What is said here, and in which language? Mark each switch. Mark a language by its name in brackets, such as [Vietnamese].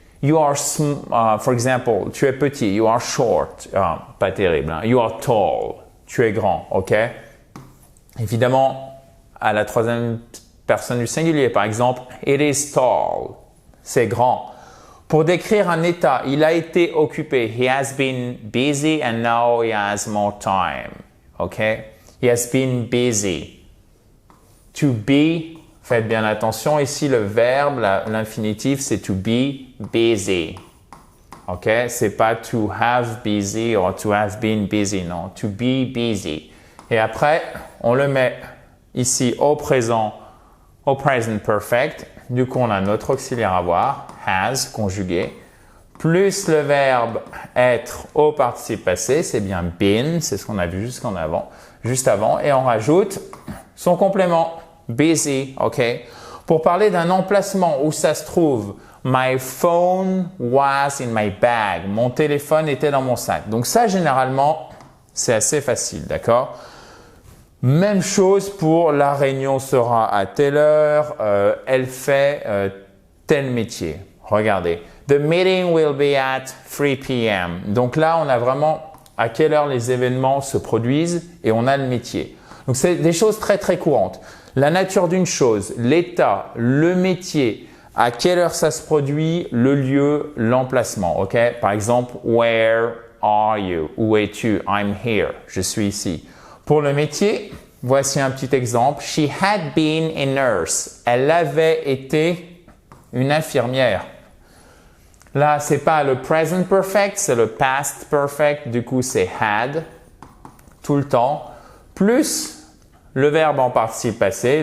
[English] You are, for example, [French] tu es petit. [English] You are short. [French] Pas terrible. Hein? [English] You are tall. [French] Tu es grand. [English] OK? [French] Évidemment, à la troisième personne du singulier, par exemple, [English] it is tall. [French] C'est grand. Pour décrire un état, il a été occupé. [English] He has been busy and now he has more time. OK? He has been busy. To be, [French] faites bien attention. Ici, le verbe, l'infinitif, c'est [English] to be busy. OK? [French] C'est pas [English] to have busy or to have been busy. Non, to be busy. [French] Et après, on le met ici au présent, au present perfect. Du coup, on a notre auxiliaire avoir, has, conjugué, plus le verbe être au participe passé, c'est bien been, c'est ce qu'on a vu juste avant, et on rajoute son complément, busy, OK? Pour parler d'un emplacement où ça se trouve, [English] my phone was in my bag, [French] mon téléphone était dans mon sac. Donc ça, généralement, c'est assez facile, d'accord? Même chose pour la réunion sera à telle heure, elle fait tel métier. Regardez. [English] The meeting will be at 3 p.m. [French] Donc là, on a vraiment à quelle heure les événements se produisent et on a le métier. Donc c'est des choses très très courantes. La nature d'une chose, l'état, le métier, à quelle heure ça se produit, le lieu, l'emplacement. Ok? Par exemple, [English] where are you? [French] Où es-tu? [English] I'm here. [French] Je suis ici. Pour le métier, voici un petit exemple. [English] She had been a nurse. [French] Elle avait été une infirmière. Là, c'est pas le present perfect, c'est le past perfect. Du coup, c'est had tout le temps. Plus le verbe en participe passé.